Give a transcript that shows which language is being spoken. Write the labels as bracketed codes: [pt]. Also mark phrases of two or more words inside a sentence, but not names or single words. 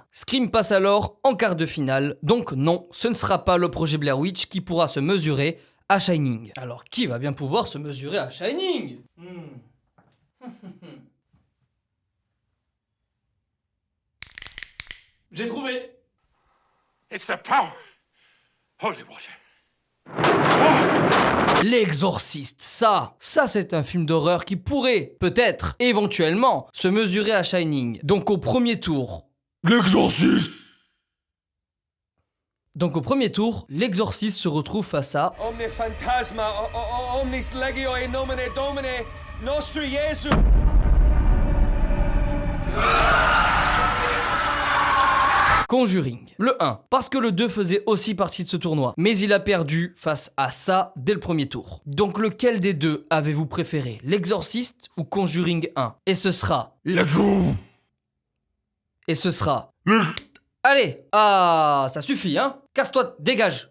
[fr] Scream passe alors en quart de finale, donc non, ce ne sera pas le projet Blair Witch qui pourra se mesurer à Shining. Alors qui va bien pouvoir se mesurer à Shining? J'ai trouvé. [en] It's the power. Holy water. [fr] L'Exorciste, ça c'est un film d'horreur qui pourrait, peut-être, éventuellement, se mesurer à Shining. Donc au premier tour... L'Exorciste! Donc au premier tour, l'Exorciste se retrouve face à... [la] Omne fantasma, omnis legio in nomine Domine, nostri Jesu. [fr] Conjuring. Le 1, parce que le 2 faisait aussi partie de ce tournoi, mais il a perdu face à ça dès le premier tour. Donc lequel des deux avez-vous préféré, l'Exorciste ou Conjuring 1? Et ce sera... Et ce sera... Allez, ça suffit, hein? Casse-toi, dégage.